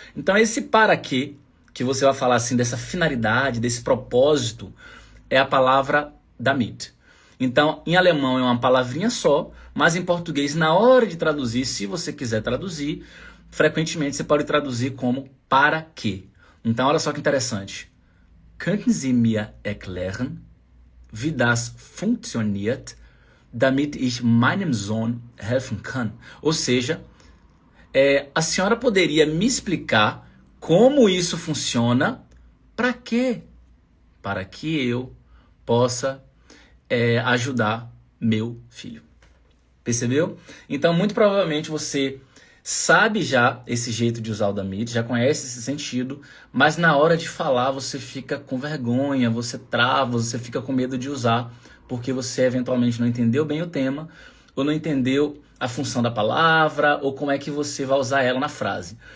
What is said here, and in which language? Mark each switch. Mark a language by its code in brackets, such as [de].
[pt] Então esse para que você vai falar assim, dessa finalidade, desse propósito, é a palavra damit. Então, em alemão é uma palavrinha só, mas em português, na hora de traduzir, se você quiser traduzir, frequentemente você pode traduzir como para que. Então, olha só que interessante. [de] Könnten Sie mir erklären, wie das funktioniert, damit ich meinem Sohn helfen kann? [pt] Ou seja, a senhora poderia me explicar como isso funciona, para quê? Para que eu possa ajudar meu filho. Percebeu? Então, muito provavelmente você sabe já esse jeito de usar o damit, já conhece esse sentido, mas na hora de falar você fica com vergonha, você trava, você fica com medo de usar, porque você eventualmente não entendeu bem o tema, ou não entendeu a função da palavra, ou como é que você vai usar ela na frase.